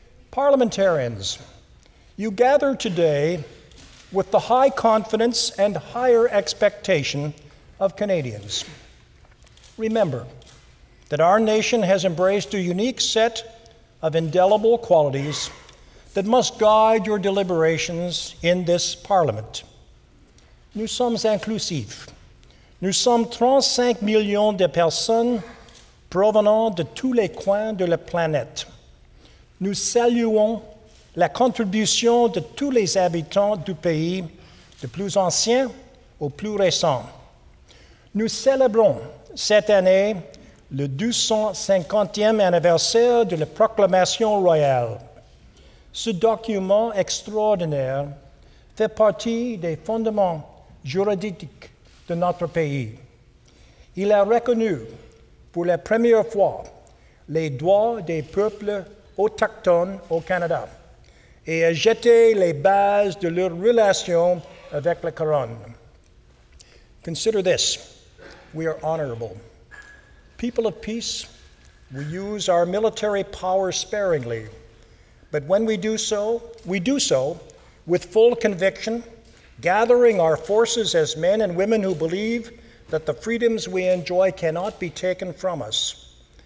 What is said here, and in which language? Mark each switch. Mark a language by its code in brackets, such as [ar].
[en] Parliamentarians, you gather today with the high confidence and higher expectation of Canadians. Remember that our nation has embraced a unique set of indelible qualities that must guide your deliberations in this Parliament. [fr] Nous sommes inclusifs. Nous sommes 35 millions de personnes provenant de tous les coins de la planète. Nous saluons la contribution de tous les habitants du pays, du plus ancien au plus récent. Nous célébrons cette année le 250e anniversaire de la proclamation royale. Ce document extraordinaire fait partie des fondements juridiques de notre pays. Il a reconnu pour la première fois les droits des peuples autochtones au Canada et a jeté les bases de leurs relations avec la couronne. [en] Consider this: we are honorable. People of peace, we use our military power sparingly, but when we do so with full conviction, gathering our forces as men and women who believe that the freedoms we enjoy cannot be taken from us.